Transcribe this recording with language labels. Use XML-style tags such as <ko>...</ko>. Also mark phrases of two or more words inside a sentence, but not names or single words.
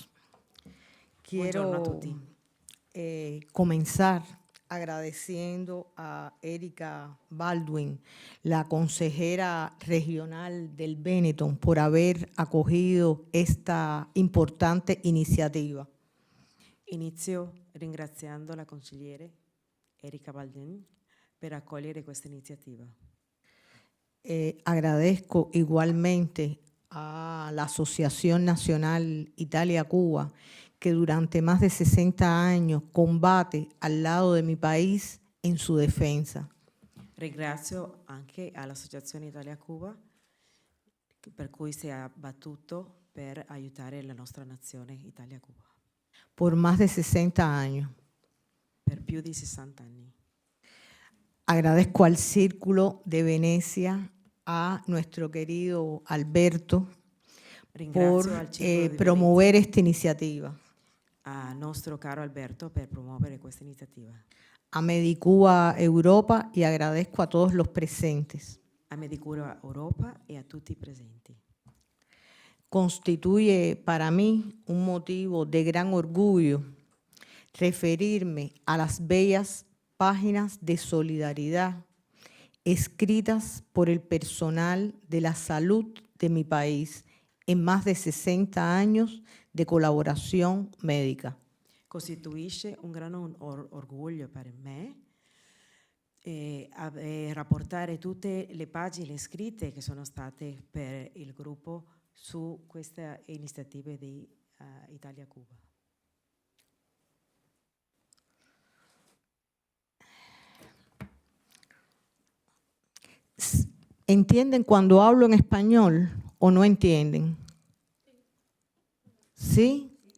<it>Buongiorno a</it> <es>Quiero</es> <it>tutti.</it> <es>comenzar agradeciendo a Erika Baldwin, la consejera regional del Benetton, por haber acogido esta importante iniziativa.</es> <it>Inizio ringraziando la consigliere Erika Baldwin per accogliere questa iniziativa.</it> <es>Agradezco igualmente a la Asociación Nacional Italia-Cuba, que durante más de 60 años combate al lado de mi país en su defensa.</es> <it>Ringrazio anche all'Associazione Italia-Cuba per cui si è battuto per aiutare la nostra nazione Italia-Cuba.</it> <es>Por más de 60 años.</es> <it>Per più di 60 anni.</it> <es>Agradezco al Círculo de Venecia, a nuestro querido Alberto,</es> <it>Ringrazio</it> <es>por</es> <it>al Circolo di</it> <es>promover esta iniciativa.</es> <it>a nostro caro Alberto per promuovere questa iniziativa.</it> <es>A Medicuba Europa y agradezco a todos los presentes.</es> <it>A Medicuba Europa e a tutti i presenti.</it> <es>Constituye para mí un motivo de gran orgullo referirme a las bellas páginas de solidaridad escritas por el personal de la salud de mi país en más de 60 años de colaboración médica.</es> <it>Costituisce un gran orgoglio per me rapportare tutte le pagine scritte che sono state per il gruppo su queste iniziative di Italia-Cuba.</it> <es>¿Entienden cuando hablo en español o no entienden? ¿Sí?</es>